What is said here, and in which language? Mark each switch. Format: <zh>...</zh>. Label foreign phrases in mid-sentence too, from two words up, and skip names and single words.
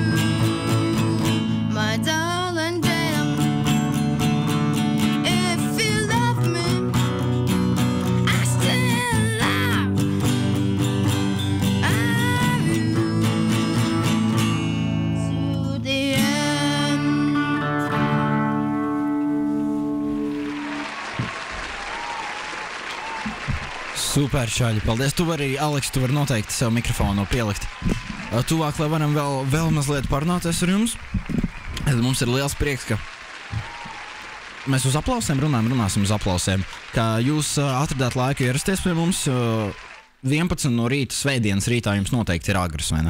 <en>My darling Jane, if you love me, I still love you to the end.</en> <lv>Super, čaļi, paldies. Tu vari, Aleks, tu vari noteikti sev mikrofonu pielikt tuvāk, lai varam vēl mazliet parunāties ar jums. Mums ir liels prieks, ka mēs uz aplausiem runāsim uz aplausiem. Kā jūs atradāt laiku ierasties pie mums 11 no rīta, svētdienas rītā jums noteikti ir agrs, vai ne?</lv>